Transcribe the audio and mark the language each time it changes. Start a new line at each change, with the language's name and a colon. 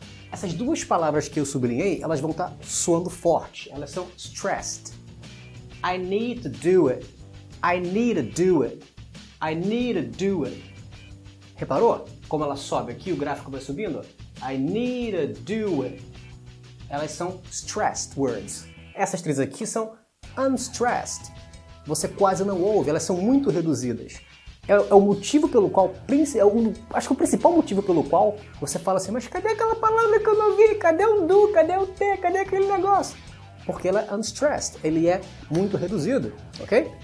Portuguese: Essas duas palavras que eu sublinhei, elas vão estar soando forte. Elas são stressed.
English: I need to do it. I need to do it. I need to do it.
Portuguese: Reparou como ela sobe aqui, o gráfico vai subindo?
English: I need to do it.
Portuguese: Elas são stressed words. Essas três aqui são unstressed. Você quase não ouve, elas são muito reduzidas. É o motivo pelo qual, acho que o principal motivo pelo qual você fala assim, mas cadê aquela palavra que eu não vi? Cadê o do? Cadê o t? Cadê aquele negócio? Porque ela é unstressed, ele é muito reduzido, ok?